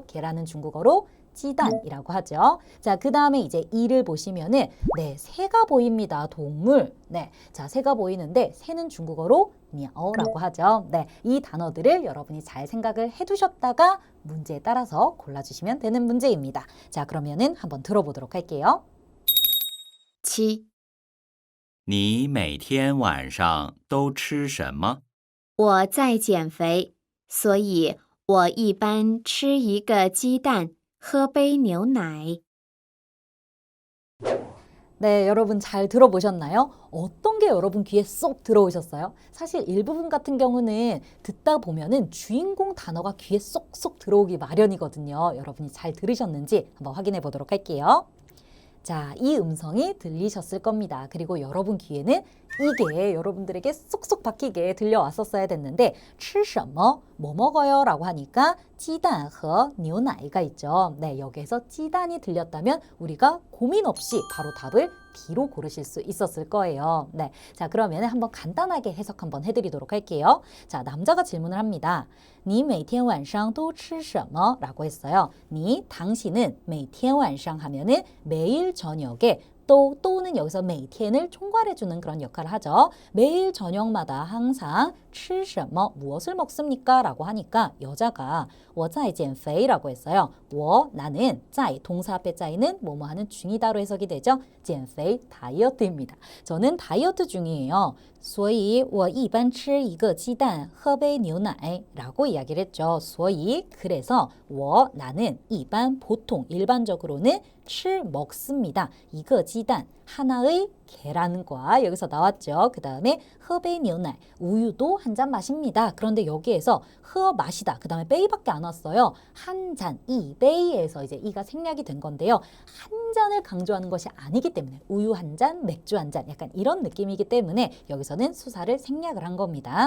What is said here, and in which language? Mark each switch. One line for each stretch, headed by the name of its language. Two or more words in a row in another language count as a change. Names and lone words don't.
Korean: 계란은 중국어로 찌단이라고 하죠. 자, 그 다음에 이제 E를 보시면은 새가 보입니다. 동물. 네, 자, 새가 보이는데 새는 중국어로 냐오라고 하죠. 네, 이 단어들을 여러분이 잘 생각을 해두셨다가 문제에 따라서 골라주시면 되는 문제입니다. 자, 그러면은 한번 들어보도록 할게요.
Chinese: 七，你每天晚上都吃什么？我在减肥，所以我一般吃一个鸡蛋，喝杯牛奶。
Korean: 네, 여러분 잘 들어보셨나요? 어떤 게 여러분 귀에 쏙 들어오셨어요? 사실 일부분 같은 경우는 듣다 보면은 주인공 단어가 귀에 쏙쏙 들어오기 마련이거든요. 여러분이 잘 들으셨는지 한번 확인해 보도록 할게요. 자, 이 음성이 들리셨을 겁니다. 그리고 여러분 귀에는 이게 여러분들에게 쏙쏙 박히게 들려왔었어야 됐는데
Chinese: 吃什么?
Korean: 뭐 먹어요? 라고 하니까
Chinese: 鸡蛋和牛奶
Korean: 가 있죠. 네, 여기에서 鸡蛋이 들렸다면 우리가 고민 없이 바로 답을 B로 고르실 수 있었을 거예요. 네, 자, 그러면 한번 간단하게 해석 한번 해드리도록 할게요. 자, 남자가 질문을 합니다.
Chinese: 你每天晚上都吃什么?
Korean: 라고 했어요. 당신은
Chinese: 每天晚上
Korean: 하면은 매일 저녁에 또는 여기서 每天 을 총괄해주는 그런 역할을 하죠. 매일 저녁마다 항상
Chinese: 吃什么?
Korean: 무엇을 먹습니까? 라고 하니까 여자가
Chinese: 我在减肥
Korean: 라고 했어요. 나는 在 동사 앞에 짜이는 뭐뭐 하는 중이다로 해석이 되죠. 减肥 다이어트입니다. 저는 다이어트 중이에요.
Chinese: 所以我一般吃一个鸡蛋喝杯牛奶
Korean: 라고 이야기를 했죠. 所以 그래서 나는 一般 보통 일반적으로는 吃 먹습니다.
Chinese: 一个鸡蛋
Korean: 하나의 계란과 여기서 나왔죠. 그 다음에
Chinese: 喝杯牛奶
Korean: 우유도 한 잔 마십니다. 그런데 여기에서 喝 마시다. 그 다음에 베이밖에 안 왔어요. 한 잔, 이 베이에서 이제 이가 생략이 된 건데요. 한 잔을 강조하는 것이 아니기 때문에 우유 한 잔, 맥주 한 잔 약간 이런 느낌이기 때문에 여기서는 수사를 생략을 한 겁니다.